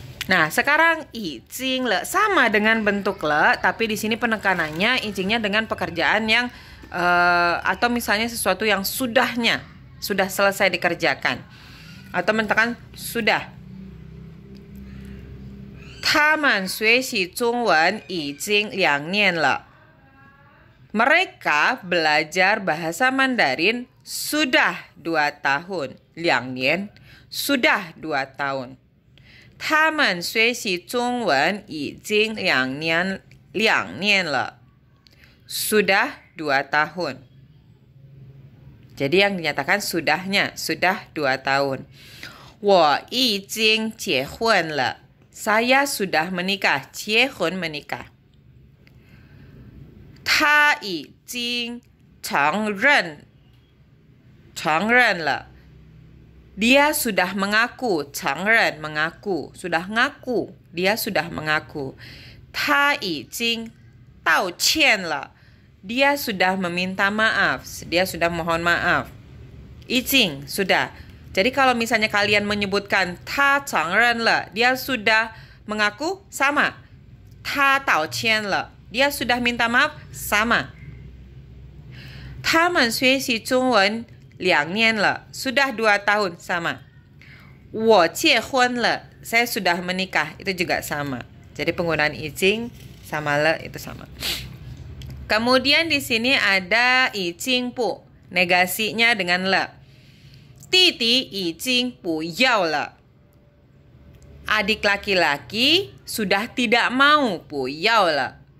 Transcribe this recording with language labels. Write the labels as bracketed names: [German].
[Indonesian] Nah, sekarang ijing le sama dengan bentuk le, tapi di sini penekanannya ijingnya dengan pekerjaan yang atau misalnya sesuatu yang sudah selesai dikerjakan. Atau menekan sudah. [Chinese] 他们学习中文已经2年了。 [Indonesian] Mereka belajar bahasa Mandarin sudah 2 tahun. 2年 sudah 2 tahun. [Chinese] 他们学习中文已经2年了。 [Indonesian] Sudah 2 tahun. Jadi yang dinyatakan sudahnya, sudah 2 tahun. [Chinese] 我已经结婚了。 [Indonesian] Saya sudah menikah. 结婚 menikah. [Chinese] 他已经承认了。 [Indonesian] Dia sudah mengaku. 承认 mengaku. Sudah ngaku. Dia sudah mengaku. [Chinese] 他已经道歉了。 [Indonesian] Dia sudah meminta maaf. Dia sudah mohon maaf. 已经 sudah. Jadi kalau misalnya kalian menyebutkan [Chinese] 他承认了, [Indonesian] dia sudah mengaku, sama. [Chinese] 他道歉了, [Indonesian] dia sudah minta maaf, sama. [Chinese] 他们学习中文2年了, [Indonesian] sudah 2 tahun, sama. [Chinese] 我结婚了, [Indonesian] saya sudah menikah, itu juga sama. Jadi penggunaan ijing sama le itu sama. Kemudian di sini ada ijing pu, negasinya dengan le. [Chinese] Titi ijing pu yao le. [Indonesian] Adik laki-laki sudah tidak mau [Chinese] pu yao le.